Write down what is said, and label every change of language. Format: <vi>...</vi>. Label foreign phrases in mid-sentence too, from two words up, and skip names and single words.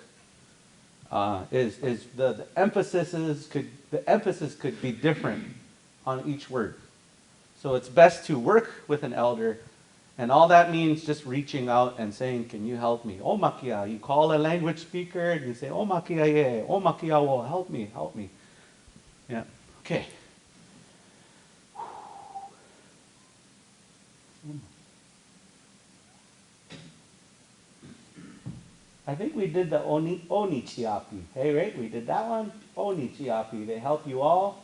<en>Is the emphasis could be different on each word. So it's best to work with an elder, and all that means just reaching out and saying, "Can you help me?"</en> <lkt>"O makia."</lkt> <en>You call a language speaker and you say,</en> <lkt>"O makia ye, o makia wo,</lkt> <en>help me, help me." Yeah. Okay. I think we did the onichiapi. Hey, right? We did that one. Onichiapi. They help you all.</en>